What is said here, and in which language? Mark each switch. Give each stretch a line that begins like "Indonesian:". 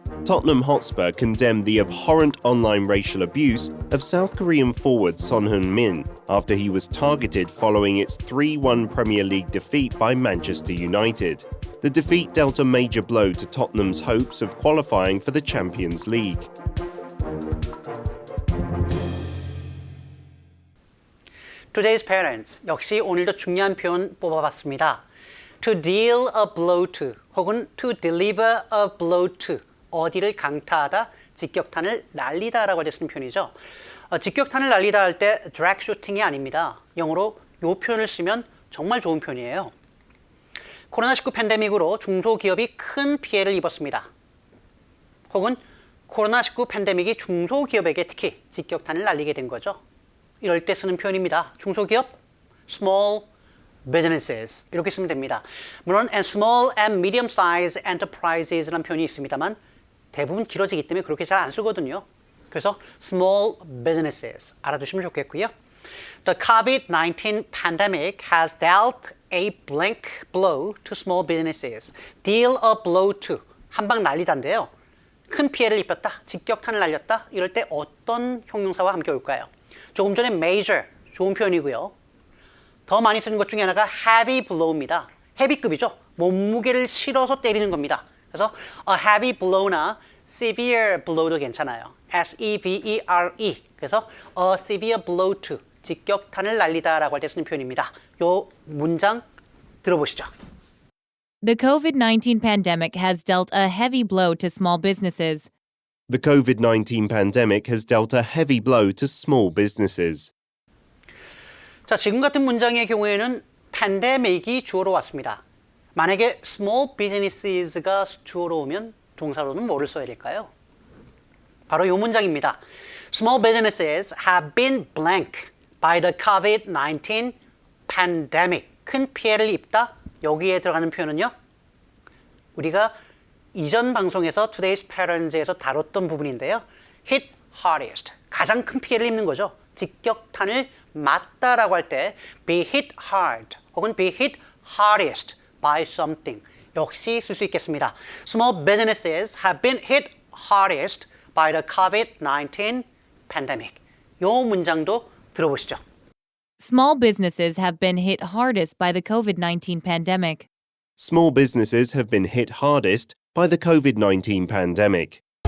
English: Tottenham Hotspur condemned the abhorrent online racial abuse of South Korean forward Son Heung-min after he was targeted following its 3-1 Premier League defeat by Manchester United. The defeat dealt a major blow to Tottenham's hopes of qualifying for the Champions League.
Korean: Today's parents, 역시 오늘도 중요한 표현 뽑아봤습니다.
English: To deal a blow to
Korean: 혹은
English: to deliver a blow to,
Korean: 어디를 강타하다, 직격탄을 날리다라고 할 때 쓰는 표현이죠. 직격탄을 날리다 할 때 drag shooting이 아닙니다. 영어로 이 표현을 쓰면 정말 좋은 표현이에요. 코로나19 팬데믹으로 중소기업이 큰 피해를 입었습니다. 혹은 코로나19 팬데믹이 중소기업에게 특히 직격탄을 날리게 된 거죠. 이럴 때 쓰는 표현입니다. 중소기업, small businesses 이렇게 쓰면 됩니다. 물론 small and medium-sized enterprises라는 표현이 있습니다만 대부분 길어지기 때문에 그렇게 잘 안 쓰거든요. 그래서 small businesses 알아두시면 좋겠고요.
English: The COVID-19 pandemic has dealt a blank blow to small businesses.
Korean: Deal a blow to, 한 방 날리다인데요. 큰 피해를 입혔다, 직격탄을 날렸다, 이럴 때 어떤 형용사와 함께 올까요? 조금 전에 major, 좋은 표현이고요. 더 많이 쓰는 것 중에 하나가 heavy blow입니다. 헤비급이죠. 몸무게를 실어서 때리는 겁니다. 그래서 a heavy blow나 severe blow도 괜찮아요. S-E-V-E-R-E. 그래서 a severe blow to, 직격탄을 날리다라고 할 때 쓰는 표현입니다. 요 문장 들어보시죠.
English: The COVID-19 pandemic has dealt a heavy blow to small businesses. The COVID-19 pandemic has dealt a heavy blow to small businesses.
Korean: 자, 지금 같은 문장의 경우에는 팬데믹이 주어로 왔습니다. 만약에 small businesses가 주어로 오면 동사로는 뭐를 써야 될까요? 바로 이 문장입니다.
English: Small businesses have been blank by the COVID-19 pandemic.
Korean: 큰 피해를 입다. 여기에 들어가는 표현은요. 우리가 이전 방송에서 Today's Parents에서 다뤘던 부분인데요.
English: hit hardest.
Korean: 가장 큰 피해를 입는 거죠. 직격탄을 맞다라고 할 때 be hit hard 혹은
English: be hit hardest by something
Korean: 역시 쓸 수 있겠습니다.
English: Small businesses have been hit hardest by the COVID-19 pandemic.
Korean: 이 문장도 들어보시죠.
English: Small businesses have been hit hardest by the COVID-19 pandemic. Small businesses have been hit hardest by the COVID-19 pandemic.